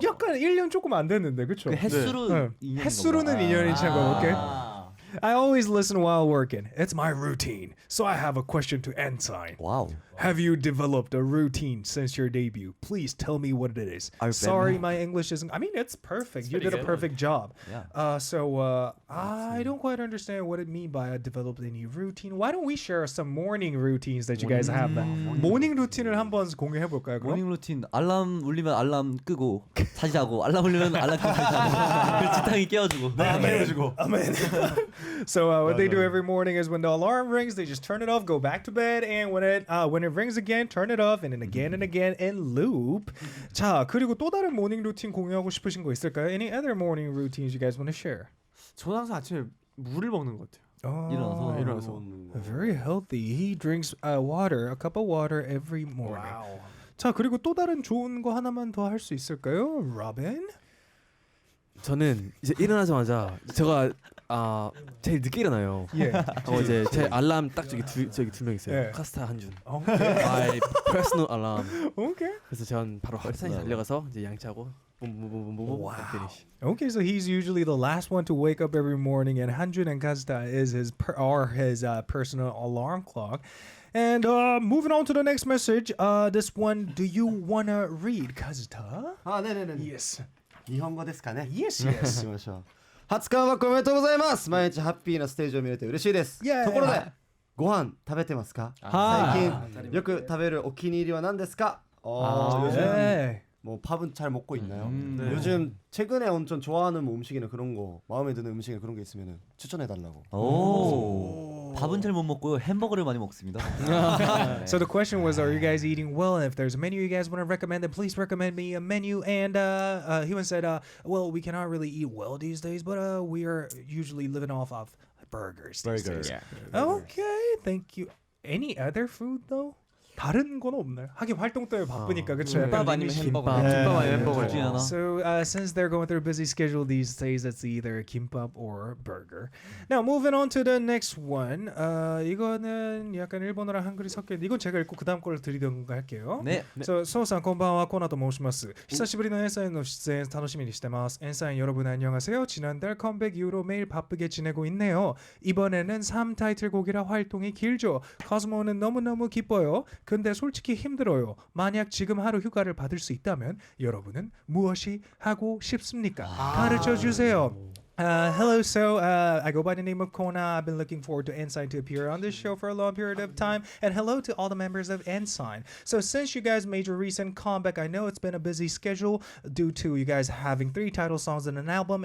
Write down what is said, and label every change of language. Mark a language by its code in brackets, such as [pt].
[ko] 약간 1년 조금 안 됐는데, 그렇죠? 그 횟수로 네. 2년인 횟수로는 2년인 차가 오케이. [en] I always listen while working. It's my routine. So I have a question to n.SSign. [ko] 와우. [en] Have you developed a routine since your debut? Please tell me what it is. Sorry, my English isn't. I mean, it's perfect. You did a perfect job. Yeah. I don't quite understand what it means by developed any routine. Why don't we share some morning routines that you guys have? [ko] 모닝 루틴을 한번 공유해 볼까요? 모닝 루틴 알람 울리면 알람 끄고 다시 자고 알람 울리면 알람 끄고 다시 자고 그 지탕이 깨워주고 깨워주고. [en] Amen. So what they do every morning is when the alarm rings, they just turn it off, go back to bed, and when it rings again, turn it off, and then again and again in loop. [ko] 자, 그리고 또 다른 모닝 루틴 공유하고 싶으신 거 있을까요? [en] Any other morning routines you guys want to share? [ko] 저는 항상 아침에 물을 먹는 것 같아요. 일어나서 [en] Very healthy. He drinks water, a cup of water every morning. [ko] 자, 그리고 또 다른 좋은 거 하나만 더 할 수 있을까요? [en] Robin? [ko] 저는 이제 일어나자마자 제가 제일 늦게 일어나요. 예. 이제 제 알람 딱 저기 두 명 있어요. 예. 카스타 한준. [en] Okay. My personal alarm. Okay. [ko] 그래서 저는 바로 회사에 달려가서 이제 양치하고 [en] Wow. finish. Okay, so he's usually the last one to wake up every morning, and Hanjun and Kazuta is his personal alarm clock. And moving on to the next message, this one, do you wanna read, Kazuta? [ko] 네네네. [en] Yes. [ja] 日本語ですかね。 [en] Yes, yes. [ja] しましょう。初カムバックおめでとうございます。毎日ハッピーなステージを見れて嬉しいです。 [en] Yeah. [ja] ところでご飯食べてますか？最近よく食べるお気に入りは何ですか？ [ko] 요즘 네. 뭐 밥은 잘 먹고 있나요? 요즘 최근에 엄청 좋아하는 뭐 음식이나 그런 거 마음에 드는 음식이나 그런 게 있으면 추천해 달라고. 오. 밥은 잘 못 먹고요. 햄버거를 많이 먹습니다. [en] So the question was, are you guys eating well? And if there's a menu you guys want to recommend, then please recommend me a menu. And Hyun said, well, we cannot really eat well these days, but we are usually living off of burgers. these days. Okay, thank you. Any other food though? [ko] 다른 건 없나요? 하긴 활동 때문에 바쁘니까 그렇죠. 김밥 아니면 햄버거. 김밥 아니면 햄버거. 둘 중에 하나. [en] So since they're going through a busy schedule these days, it's either kimbap or burger. Now moving on to the next one. [ko] 이거는 약간 일본어랑 한글이 섞여 있는데 이건 제가 읽고 그 다음 걸 드리던가 할게요. 네. [ja] So, ソウさんこんばんは、コナと申します。久しぶりのn.SSignの出演楽しみにしてます。 [ko] n.SSign 여러분 안녕하세요. 지난달 컴백 이후로 매일 바쁘게 지내고 있네요. 이번에는 3 타이틀곡이라 활동이 길죠. 코스모는 너무너무 기뻐요. 근데 솔직히 힘들어요. 만약 지금 하루 휴가를 받을 수 있다면 여러분은 무엇이 하고 싶습니까? 가르쳐 주세요. [en] Hello, so I go by the name of Kona. I've been looking forward to n.SSign to appear on this show for a long period of time. And hello to all the members of n.SSign. So since you guys made your recent comeback, I know it's been a busy schedule due to you guys having 3 title songs in an album.